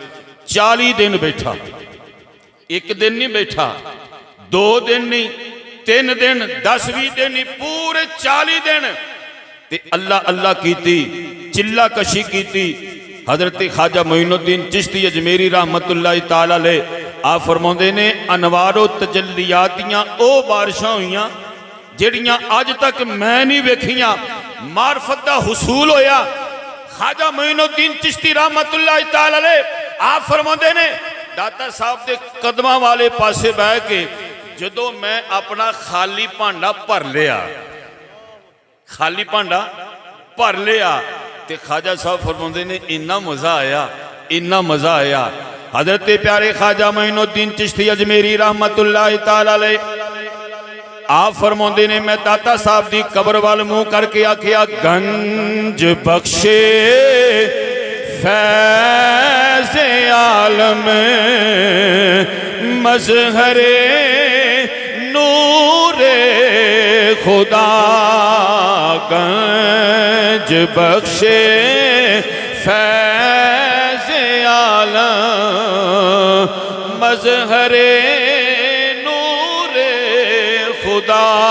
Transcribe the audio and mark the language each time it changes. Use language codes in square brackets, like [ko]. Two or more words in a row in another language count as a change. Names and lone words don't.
[pa] 40 ਦਿਨ ਬੈਠਾ, ਇੱਕ ਦਿਨ ਨਹੀਂ ਬੈਠਾ, 2 ਦਿਨ ਨਹੀਂ, 3 ਦਿਨ, 10-20 ਦਿਨ ਨਹੀਂ, ਪੂਰੇ 40 ਦਿਨ ਤੇ ਅੱਲਾਹ ਅੱਲਾਹ ਕੀਤੀ, ਚਿੱਲਾ ਕਸ਼ੀ ਕੀਤੀ। ਹਜ਼ਰਤ ਖ਼੍ਵਾਜਾ ਮੋਇਨੁੱਦੀਨ ਚਿਸ਼ਤੀ ਅਜਮੇਰੀ [ar] رحمة الله تعالى عليه [pa] ਆਪ ਫ਼ਰਮਾਉਂਦੇ ਨੇ ਅਨਵਾਰੋ ਤਜੱਲੀਆਤ ਦੀਆਂ ਓ ਬਾਰਿਸ਼ਾਂ ਹੋਈਆਂ ਜਿਹੜੀਆਂ ਅੱਜ ਤੱਕ ਮੈਂ ਨਹੀਂ ਵੇਖੀਆਂ। ਮਾਰਫ਼ਤ ਦਾ ਹੁਸੂਲ ਹੋਇਆ। ਖ਼੍ਵਾਜਾ ਮੋਇਨੁੱਦੀਨ ਚਿਸ਼ਤੀ [ar] رحمة الله تعالى عليه [pa] ਆਪ ਫ਼ਰਮਾਉਂਦੇ ਨੇ ਦਾਤਾ ਸਾਹਬ ਦੇ ਕਦਮਾਂ ਵਾਲੇ ਪਾਸੇ ਬਹਿ ਕੇ ਜਦੋਂ ਮੈਂ ਆਪਣਾ ਖ਼ਾਲੀ ਭਾਂਡਾ ਭਰ ਲਿਆ, ਖ਼ਾਲੀ ਭਾਂਡਾ ਭਰ ਲਿਆ, ਤੇ ਖ਼੍ਵਾਜਾ ਸਾਹਬ ਫ਼ਰਮਾਉਂਦੇ ਨੇ ਇੰਨਾ ਮਜ਼ਾ ਆਇਆ, ਇੰਨਾ ਮਜ਼ਾ ਆਇਆ। ਹਜ਼ਰਤ ਪਿਆਰੇ ਖ਼੍ਵਾਜਾ ਮੋਇਨੁੱਦੀਨ ਚਿਸ਼ਤੀ ਅਜਮੇਰੀ [ar] رحمة الله تعالى عليه [pa] ਆਪ ਫ਼ਰਮਾਉਂਦੇ ਨੇ ਮੈਂ ਦਾਤਾ ਸਾਹਬ ਦੀ ਕਬਰ ਵੱਲ ਮੂੰਹ ਕਰਕੇ ਆਖਿਆ, [fa] گنج بخش فیض عالم مظهر نور خدا، گنج بخش فیض عالم مظهر نور خدا.